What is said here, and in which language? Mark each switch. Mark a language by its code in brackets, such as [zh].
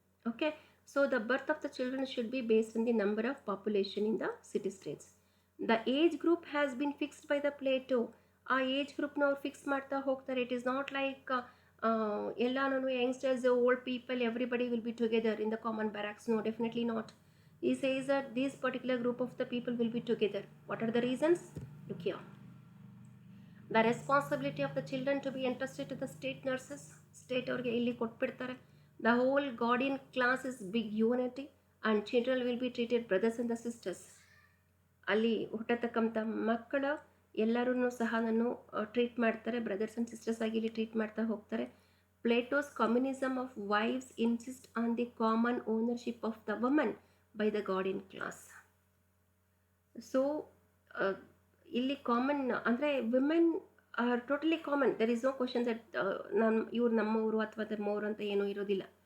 [en] Okay, so the birth of the children should be based on the number of population in the city states. The age group has been fixed by the Plato. [kn] ಆ age ಗ್ರೂಪ್ನ ಅವ್ರು fix ಮಾಡ್ತಾ ಹೋಗ್ತಾರೆ. [en] It is not like ಎಲ್ಲಾನು youngsters, old people, everybody will be together in the common barracks. No, definitely not. He says that this particular group of the people will be together. What are the reasons? Look here. The responsibility of the children to be entrusted to the state nurses. [kn] State ಅವ್ರಿಗೆ ಇಲ್ಲಿ ಕೊಟ್ಬಿಡ್ತಾರೆ. [en] The whole guardian class is big unity and children will be treated brothers and the sisters. [kn] ಅಲ್ಲಿ ಹುಟ್ಟತಕ್ಕಂಥ ಮಕ್ಕಳ ಎಲ್ಲರೂ ಸಹ treat ಮಾಡ್ತಾರೆ, brothers and sisters ಆಗಿ ಇಲ್ಲಿ ಟ್ರೀಟ್ ಮಾಡ್ತಾ ಹೋಗ್ತಾರೆ. [en] Plato's communism of wives insists on the common ownership of the woman by the guardian class. [kn] So ಇಲ್ಲಿ ಕಾಮನ್ ಅಂದರೆ [en] Women are totally common. There is no question that [kn] ಇವ್ರು ನಮ್ಮವರು ಅಥವಾ ನಮ್ಮವರು ಅಂತ ಏನೂ ಇರೋದಿಲ್ಲ.